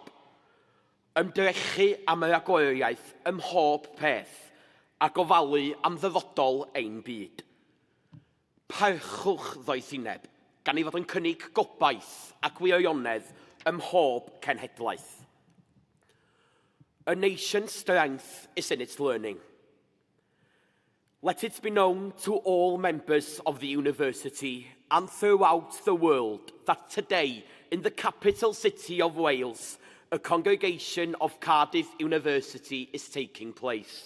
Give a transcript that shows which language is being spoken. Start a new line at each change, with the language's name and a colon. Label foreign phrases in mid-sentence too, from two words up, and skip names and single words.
Welsh: Ymdrechu am yr agoriaeth ym mhob peth a gofalu am ddyfodol ein byd. Parchwch ddoethineb gan ei fod yn cynnig gobaith ac wirionedd ym mhob cenhedlaeth.
English: A nation's strength is in its learning. Let it be known to all members of the university and throughout the world that today, in the capital city of Wales, a congregation of Cardiff University is taking place.